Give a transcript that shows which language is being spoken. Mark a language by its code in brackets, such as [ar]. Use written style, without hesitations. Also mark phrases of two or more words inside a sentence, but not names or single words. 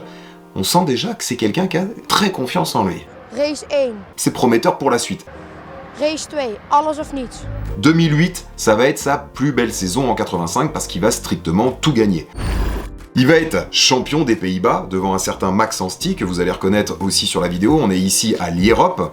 [fr] On sent déjà que c'est quelqu'un qui a très confiance en lui. Race 1. C'est prometteur pour la suite. [nl] Race 2. Alles of niets. [fr] 2008, ça va être sa plus belle saison en 85 parce qu'il va strictement tout gagner. Il va être champion des Pays-Bas devant un certain Max Anstey que vous allez reconnaître aussi sur la vidéo. On est ici à l'Europe.